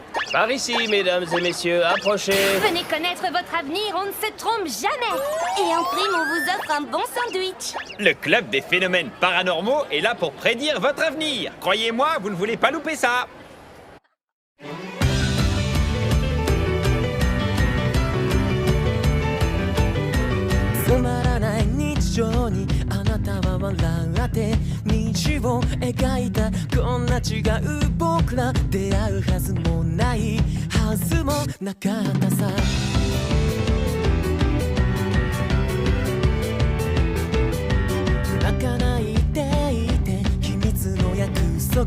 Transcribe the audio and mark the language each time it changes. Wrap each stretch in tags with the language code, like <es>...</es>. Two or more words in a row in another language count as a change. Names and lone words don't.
<fr>Par ici, mesdames et messieurs, approchez. Venez connaître votre avenir, on ne se trompe jamais. Et en prime, on vous offre un bon sandwich. Le club des phénomènes paranormaux est là pour prédire votre avenir. Croyez-moi, vous ne voulez pas louper ça.</fr> <ja>つまらない日常にあなたは笑って道を描いたこんな違う僕ら出会うはずもないはずもなかったさ泣かないでいて秘密の約束</ja>